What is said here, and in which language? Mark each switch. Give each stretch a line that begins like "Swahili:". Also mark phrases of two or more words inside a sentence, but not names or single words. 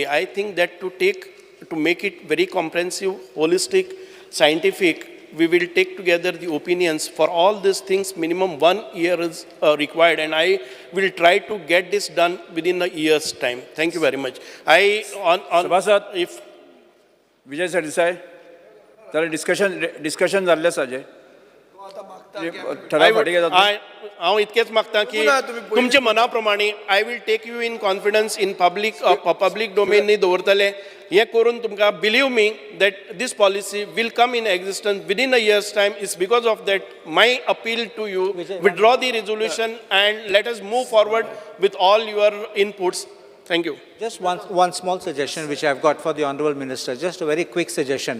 English: I think that to make it very comprehensive, holistic, scientific, we will take together the opinions. For all these things, minimum 1 year is required, and I will try to get this done within a year's time. Thank you very much. Sabasat, If
Konkani: Vijay Sardesai,
English: there discussion
Konkani: जाल्ले साजे. ठराव फाटी घेतात. हांव इतकेच मागता की तुमच्या मनाप्रमाणे
English: I will take you in confidence in public domain
Konkani: दवरतले. हे करून तुमकां
English: believe me that this policy will come in existence within a year's time. It's because of that my appeal to you, withdraw the resolution and let us move forward with all your inputs. Thank you. Just one small suggestion which I've got for the Honorable Minister, just a very quick suggestion.